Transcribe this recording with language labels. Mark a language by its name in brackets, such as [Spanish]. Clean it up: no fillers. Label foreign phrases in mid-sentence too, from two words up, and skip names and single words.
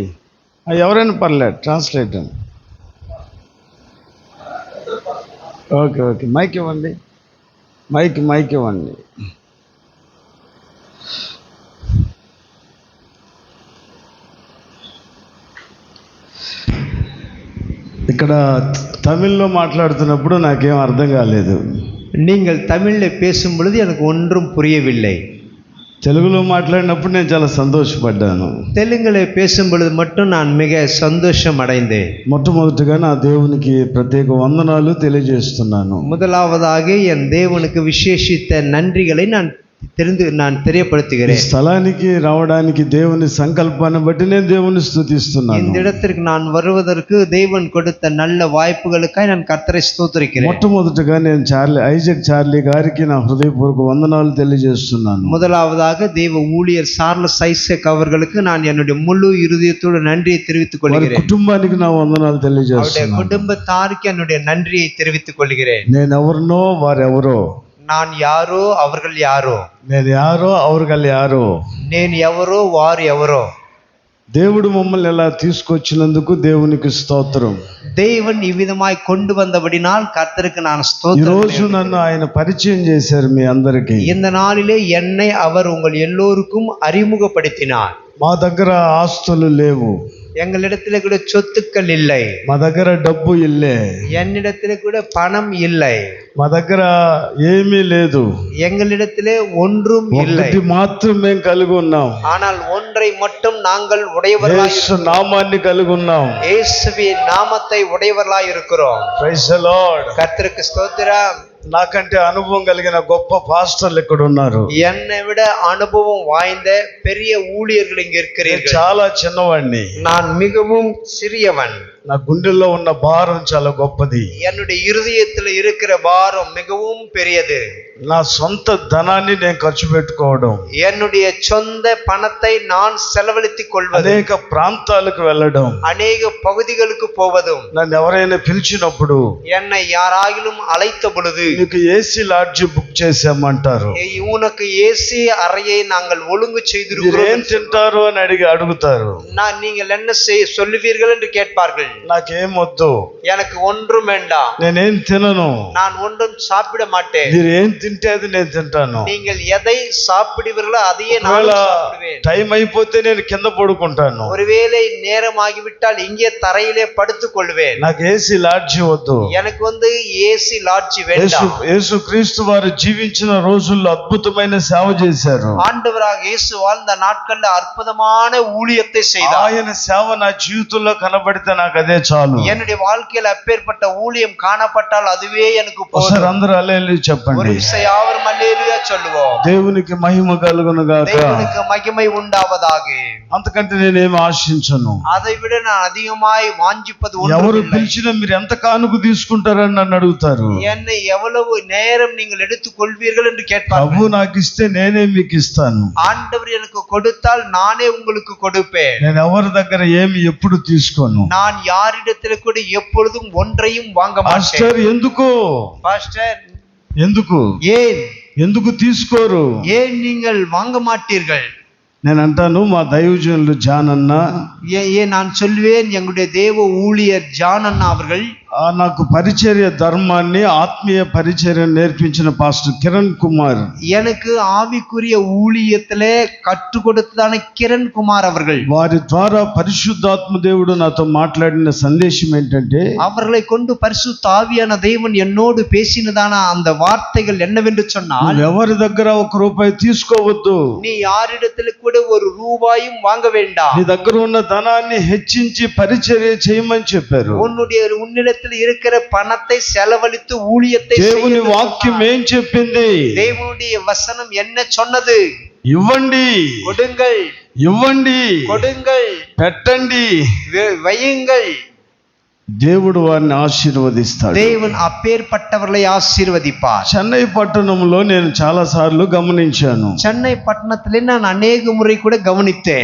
[Telugu] ఎవరైనా పర్లేదు, ట్రాన్స్లేటర్. [English] okay okay, [Telugu] మైక్ ఇవ్వండి, మైక్ ఇవ్వండి. ఇక్కడ తమిళ్లో మాట్లాడుతున్నప్పుడు నాకేం అర్థం కాలేదు. [Tamil] நீங்கள் தமிழில் பேசும் பொழுது எனக்கு ஒன்றும் புரியவில்லை. [Telugu] తెలుగులో మాట్లాడినప్పుడు నేను చాలా సంతోషపడ్డాను. [Tamil] தெலுங்குல பேசும் பொழுது மட்டும் நான் மிக சந்தோஷம் அடைந்தேன். [Telugu] మొట్టమొదటిగా నా దేవునికి ప్రత్యేక వందనాలు తెలియజేస్తున్నాను. [Tamil] முதலாவதாக என் தேவனுக்கு விசேஷித்த நன்றிகளை நான் தெரியப்படுத்துகிறேன். [Telugu] స్థలానికి రావడానికి దేవుని సంకల్పాన్ని బట్టి నేను దేవుని స్తుతిస్తున్నాను. [Tamil] இந்த இடத்திற்கு நான் வருவதற்கு தேவன் கொடுத்த நல்ல வாய்ப்புகளுக்காக நான் கர்த்தரை ஸ்தோத்திரிக்கிறேன். [Telugu] మొట్టమొదటిగా నేను ఐజాక్ చార్లీ గారికి నా హృదయపూర్వక వందనాలు తెలియజేస్తున్నాను. [Tamil] முதலாவதாக தேவ ஊழியர் சார்லஸ் ஐசக் அவர்களுக்கு நான் என்னுடைய முழு இருதயத்தோடு நன்றியை தெரிவித்துக் கொள்கிறேன். [Telugu] కుటుంబానికి నా వందనాలు తెలియజేస్తున్నాను. [Tamil] குடும்பத்தாருக்கு என்னுடைய நன்றியை தெரிவித்துக் கொள்கிறேன். [Telugu] నేను ఎవరినో వారెవరో, [Tamil] நான் யாரோ அவர்கள் யாரோ, నేను யாரோ அவர்கள் யாரோ, [Telugu] నేను ఎవరో వారు ఎవరో. దేవుడు మమ్మల్ని ఎలా తీసుకొచ్చినందుకు దేవునికి స్తోత్రం. [Tamil] தேவன் இவ்விதமாய் கொண்டு வந்தபடினால் கர்த்தருக்கு நான் [Telugu] ఈ [Tamil] ஸ்தோத்திரம். [Telugu] రోజు నన్ను ఆయన పరిచయం చేశారు మీ అందరికీ. [Tamil] இந்த நாளிலே என்னை அவர் உங்கள் எல்லோருக்கும் அறிமுகப்படுத்தினார். [Telugu] మా దగ్గర ఆస్తులు లేవు, [Tamil] எங்களிடத்துல கூட சொத்துக்கள் இல்லை, [Telugu] మా దగ్గర డబ్బు ఇల్లే, [Tamil] என்னிடத்துல கூட பணம் இல்லை, [Telugu] మా దగ్గర ఏమీ లేదు, [Tamil] எங்களிடத்திலே ஒன்றும் இல்லை. [Telugu] ఒకటి మాత్రమే కలిగి ఉన్నాం. [Tamil] ஆனால் ஒன்றை மட்டும் நாங்கள் உடையவர்களாய் [Telugu] యేసు నామాన్ని కలిగి ఉన్నాం. [Tamil] இயேசுவின் நாமத்தை உடையவர்களாய் இருக்கிறோம். [English] praise the Lord. [Tamil] கர்த்தருக்கு ஸ்தோத்திரம். [Telugu] నాకంటే అనుభవం కలిగిన గొప్ప పాస్టర్లు ఇక్కడ ఉన్నారు. [Tamil] என்னை விட அனுபவம் வாய்ந்த பெரிய ஊழியர்கள் இங்க இருக்கிறீர்கள். [Telugu] చాలా చిన్నవాడిని, [Tamil] நான் மிகவும் சிறியவன். [Telugu] నా గుండెల్లో ఉన్న భారం చాలా గొప్పది. [Tamil] என்னுடைய இருதயத்தில் இருக்கிற பாரம் மிகவும் பெரியது. [Telugu] నా సొంత ధనాన్ని నేను ఖర్చు పెట్టుకోవడం, [Tamil] என்னுடைய சொந்த பணத்தை நான் செலவழித்துக் கொள்வது, [Telugu] అనేక ప్రాంతాలకు వెళ్ళడం, [Tamil] அநேக பகுதிகளுக்கு போவதும், [Telugu] నన్ను ఎవరైనా పిలిచినప్పుడు [Tamil] என்னை யாராகிலும் அழைத்த பொழுது [Telugu] నీకు [English] AC lodge book [Telugu] చేసామంటారు. [Tamil] உனக்கு ஏசி அறையை நாங்கள் ஒழுங்கு [Telugu] మీరు ఏం [Tamil] செய்திருக்கிறோம், [Telugu] తింటారు అని అడుగుతారు. [Tamil] நீங்கள் என்ன சொல்லுவீர்கள் என்று கேட்பார்கள். [Telugu] నాకేం వద్దు, [Tamil] எனக்கு ஒன்றும் வேண்டாம், [Telugu] నేనేం తినను, [Tamil] நான் ஒன்றும் சாப்பிட மாட்டேன். [Telugu] మీరు ఏం తింటే అది నేను తింటాను. [Tamil] நீங்கள் எதை சாப்பிடுவீர்களோ அதையே நான் சாப்பிடுவேன். [Telugu] టైం అయిపోతే నేను కింద పడుకుంటాను. [Tamil] ஒருவேளை நேரம் ஆகிவிட்டால் இங்கே தரையிலே படுத்துக் கொள்வேன். [Telugu] నాకు [English] AC lodge [Telugu] వద్దు. [Tamil] எனக்கு [English] AC lodge [Tamil] வேண்டாம். [Telugu] యేసు క్రీస్తు వారు జీవించిన రోజుల్లో అద్భుతమైన సేవ చేశారు. [Tamil] ஆண்டவராக இயேசு வாழ்ந்த நாட்கள்ல அற்புதமான ஊழியத்தை செய்தார். [Telugu] ఆయన సేవ నా జీవితంలో కనబడితే నాకు అదే చాలు. [Tamil] என்னுடைய வாழ்க்கையில் அப்பேற்பட்ட ஊழியம் காணப்பட்டால் அதுவே எனக்கு போதும். [Telugu] ఒకసారి అందరూ హల్లెలూయా చెప్పండి. [Tamil] ஒரு யாவரும் அல்லேலூயா சொல்லுவோம். [Telugu] దేవునికి మహిమ కలుగును గాక. [Tamil] தேவனுக்கு மகிமை உண்டாவதாக. [Telugu] అంతకంటే నేనేమి ఆశించను. [Tamil] அதை விட நான் அதிகமாய் வாஞ்சிப்பது [Telugu] ఎవరు [Tamil] ஒன்றுமில்லை. [Telugu] పిలిచినా మీరు ఎంత కానుక తీసుకుంటారని నన్ను అడుగుతారు. [Tamil] என்னை எவ்வளவு நேரம் நீங்கள் எடுத்துக் கொள்வீர்கள் என்று கேட்பார்கள். [Telugu] ప్రభు నాకు ఇస్తే నేనే మీకు ఇస్తాను. [Tamil] ஆண்டவர் எனக்கு கொடுத்தால் நானே உங்களுக்கு கொடுப்பேன். [Telugu] నేను ఎవరి దగ్గర ఏమి ఎప్పుడు తీసుకోను. [Tamil] நான் யாரிடத்தில் கூட எப்பொழுதும் ஒன்றையும் வாங்க மாட்டேன். [Telugu] పాస్టర్ ఎందుకు? [Tamil] பாஸ்டர் [Telugu] ఎందుకు [Tamil] ஏன் [Telugu] ఎందుకు తీసుకోరు? [Tamil] ஏன் நீங்கள் வாங்க மாட்டீர்கள்? [Telugu] నేను అంటాను మా దైవజనులు జాన్ అన్న [Tamil] நான் சொல்வேன் எங்களுடைய தேவ ஊழியர் ஜான் அண்ணா அவர்கள் [Telugu] నాకు పరిచర్య ధర్మాన్ని ఆత్మీయ పరిచర్యను నేర్పించిన పాస్టర్ కిరణ్ కుమార్ [Tamil] எனக்கு ஆவிக்குரிய ஊழியத்திலே கற்றுக் கொடுத்ததான கிரண் குமார் அவர்கள் [Telugu] వారి ద్వారా పరిశుద్ధాత్మ దేవుడు నాతో మాట్లాడిన సందేశం ఏంటంటే [Tamil] அவர்களை கொண்டு பரிசுத்த ஆவியான தேவன் என்னோடு பேசினதான அந்த வார்த்தைகள் என்னவென்று சொன்னால் [Telugu] ఎవరి దగ్గర ఒక రూపాయి తీసుకోవద్దు [Tamil] நீ யாரிடத்தில் கூட ஒரு ரூபாயும் வாங்க வேண்டாம் [Telugu] నీ దగ్గర ఉన్న ధనాన్ని హెచ్చించి పరిచర్య చేయమని చెప్పారు [Tamil] உன்னிடத்தில் இருக்கிற பணத்தை செலவழித்து ஊழியத்தை [Telugu] దేవుని వాక్యం ఏం చెప్పింది [Tamil] தேவனுடைய வசனம் என்ன சொன்னது [Telugu] ఇవ్వండి [Tamil] கொடுங்கள் [Telugu] ఇవ్వండి [Tamil] கொடுங்கள் [Telugu] పెట్టండి [Tamil] வையுங்கள் [Telugu] దేవుడు వారిని ఆశీర్వదిస్తాడు [Tamil] தேவன் அப்பேற்பட்டவர்களை ஆசீர்வதிப்பார் [Telugu] చెన్నై పట్టణంలో నేను చాలా సార్లు గమనించాను [Tamil] சென்னை பட்டணத்திலே நான் அநேக முறை கூட கவனித்தேன்